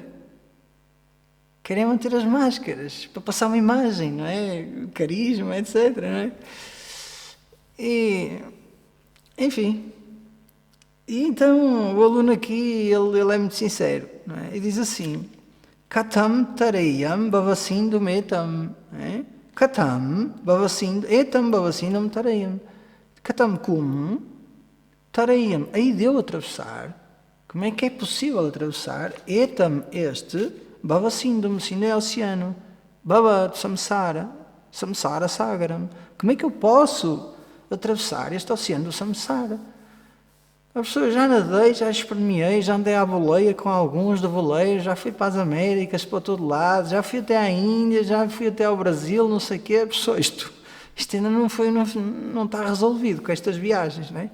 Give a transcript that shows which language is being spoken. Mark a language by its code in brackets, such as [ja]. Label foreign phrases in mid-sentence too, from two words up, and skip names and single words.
[pt] Querem manter as máscaras para passar uma imagem, não é? Carisma, etc, não é? E, enfim. E então o aluno aqui, ele é muito sincero, não é? E diz assim, [sa] Katam tareyam bhavasindhumetam, Katam etam bhavasindhum tareyam. [pt] Katam como? Tareyam, aí deu atravessar. Como é que é possível atravessar? Etam, este, bhavasindhum, sindhu é oceano. [sa] Bhavat, samsara, samsara sagaram. [pt] Como é que eu posso atravessar este oceano do samsara? A pessoa, já nadei, já esperneei, já andei à boleia com alguns de boleia, já fui para as Américas, para todo lado, já fui até à Índia, já fui até ao Brasil, não sei o quê. A pessoa, isto ainda não está resolvido com estas viagens, não é?